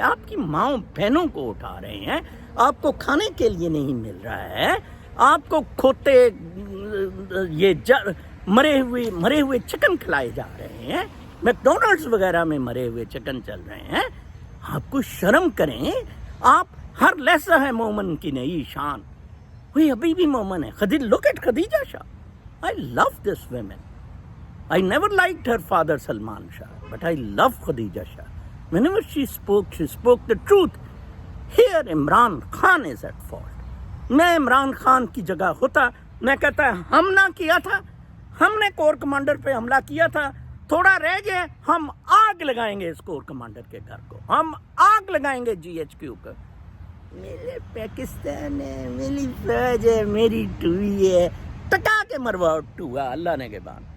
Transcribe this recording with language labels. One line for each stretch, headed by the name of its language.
Urdu: آپ کی ماؤں بہنوں کو اٹھا رہے ہیں, آپ کو کھانے کے لیے نہیں مل رہا ہے, آپ کو کھوتے یہ مرے ہوئے چکن کھلائے جا رہے ہیں, میک ڈونلڈس وغیرہ میں مرے ہوئے چکن چل رہے ہیں. آپ کو شرم کریں. آپ ہر لحظہ ہے مومن کی نئی شان. وہی ابھی بھی مومن ہے.
English: Look at Khadija Shah. I love this woman. I never liked her father Salman Shah. but I love Khadija Shah. Whenever she spoke the truth. Here Imran Khan is at fault.
Urdu: میں عمران خان کی جگہ ہوتا میں کہتا ہم نہ کیا تھا, ہم نے کور کمانڈر پہ حملہ کیا تھا, تھوڑا رہ گیا, ہم آگ لگائیں گے اس کور کمانڈر کے گھر کو, ہم آگ لگائیں گے GHQ کو. میرے پاکستان ہے, میری فوج ہے, میری ٹوئی ہے, ٹکا کے مرواؤ ٹوا اللہ نے کے بعد.